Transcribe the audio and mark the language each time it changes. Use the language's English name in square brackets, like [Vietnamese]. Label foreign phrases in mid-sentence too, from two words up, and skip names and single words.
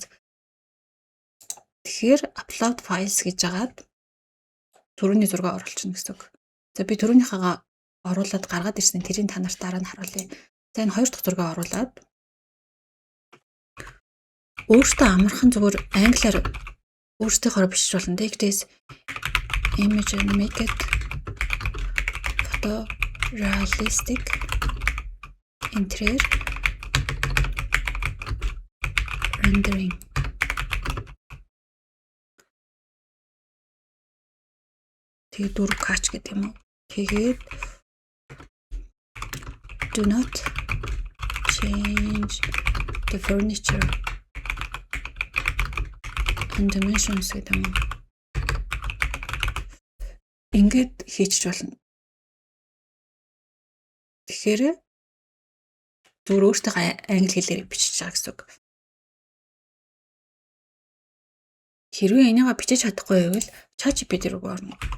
[Mongolian] Тэгэхээр [English] upload files [Mongolian] гэж агаад түрүүний зураг оруулчихна гэсэн үг. За би түрүүнийхээ оруулаад гаргаад ирсэн тэрийг та нарт дараа нь харуулъя. За энэ хоёр дахь зургаа оруулаад өөртөө амархан зүгээр англиар өөртөөхөөр бичиж болно. [English] Take this image and make it photorealistic interior rendering. [Mongolian] Тэгээ 4K гэдэг юм уу? Тэгээд [English] do not change the furniture and dimensions [Mongolian] гэдэг юм. Ингээд хийчих болно. Тэгэхээр зүгээр өөртөө англи хэлээр бичиж байгаа гэсэн үг. Хэрвээ энийгээ бичиж чадахгүй байвал ChatGPT руу орно.